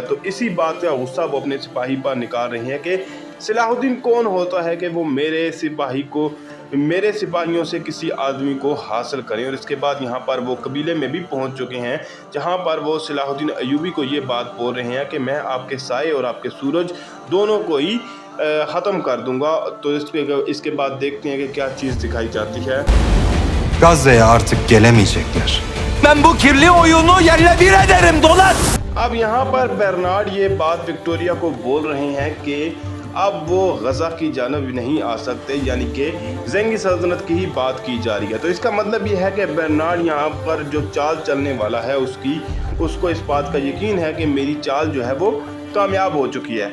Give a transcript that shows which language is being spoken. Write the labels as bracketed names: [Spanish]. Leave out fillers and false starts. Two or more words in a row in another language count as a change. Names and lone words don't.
[Hindi] तो इसी बात का गुस्सा वो अपने सिपाही पर निकाल रहे हैं कि सलाहुद्दीन कौन होता है कि वो मेरे सिपाहियों से किसी आदमी को हासिल करें। और इसके बाद यहाँ पर वो कबीले में भी पहुँच चुके हैं, जहाँ पर वो सलाहुद्दीन अय्यूबी को ये बात बोल रहे हैं कि मैं आपके साए और आपके सूरज दोनों को ही ख़त्म कर दूंगा। तो इसके बाद देखते हैं कि क्या चीज़ दिखाई जाती है। [Turkish] Gazze'ye artık gelemeyecekler. Ben bu kirli oyunu yerle bir ederim Dolat. [Hindi] अब यहाँ पर बर्नार्ड ये बात विक्टोरिया को बोल रहे हैं कि अब वो गज़ा की जानब नहीं आ सकते, यानी कि ज़ेंगी सल्तनत की ही बात की जा रही है। तो इसका मतलब ये है कि बर्नार्ड यहाँ पर जो चाल चलने वाला है उसको इस बात का यकीन है कि मेरी चाल जो है वो कामयाब हो चुकी है।